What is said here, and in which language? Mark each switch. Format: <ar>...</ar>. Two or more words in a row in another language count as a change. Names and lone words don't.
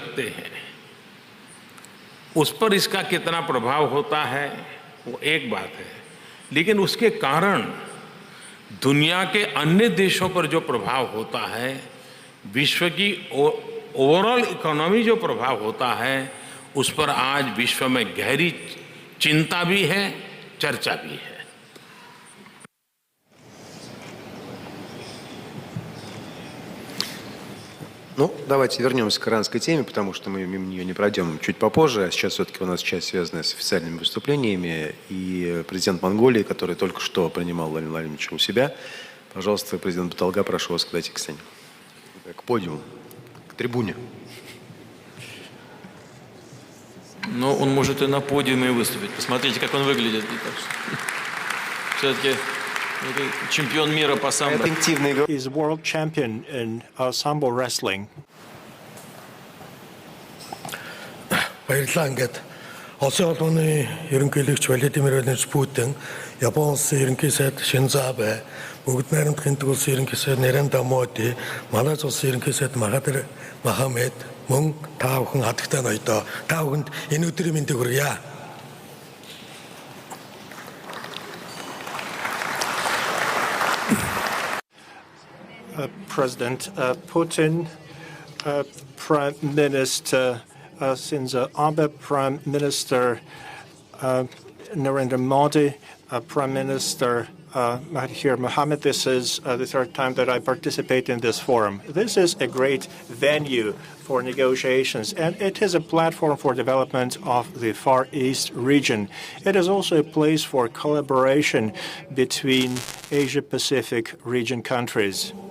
<hi>सैंक्शन लगते हैं उस पर इसका कितना प्रभाव होता है वो एक बात है, लेकिन उसके कारण दुनिया के अन्य देशों पर जो प्रभाव होता है, विश्व की</hi> <en>overall economy</en> <hi>जो प्रभाव होता है, उस पर आज विश्व में गहरी चिंता भी है, चर्चा भी है।</hi> <ru>Ну, давайте вернемся к иранской теме, потому что мы мимо нее не пройдем чуть попозже. А сейчас все-таки у нас часть, связанная с официальными выступлениями. И президент Монголии, который только что принимал Владимира Владимировича у себя. Пожалуйста, президент Баталга, прошу вас подойти к сцене. К подиуму, к трибуне. Но он может и на подиуме выступить. Посмотрите, как он выглядит. Все-таки чемпион мира по самбо.</ru> <en>He's world champion in sambo wrestling.</en> <mn>Баярлалаа. Ингээд Олон улсын ерөнхийлөгч Владимир Владимирович Путин, Японы улсын ерөнхий сайд Шинзо Абе, Бүгд найрамдын улсын ерөнхий сайд Нарендра Моди, Малайз улсын ерөнхий сайд Махатир Мохаммед мөн та бүхэн хатагтай ноёдоо та бүхэнд энэ өдрийн мэндийг хүргье.</mn> <en>President Putin, Prime Minister Shinzo Abe, Prime Minister Narendra Modi, Prime Minister Mahathir Mohamad. This is the third time that I participate in this forum. This is a great venue for negotiations, and it is a platform for development of the Far East region. It is also a place for collaboration between Asia-Pacific region countries.</en>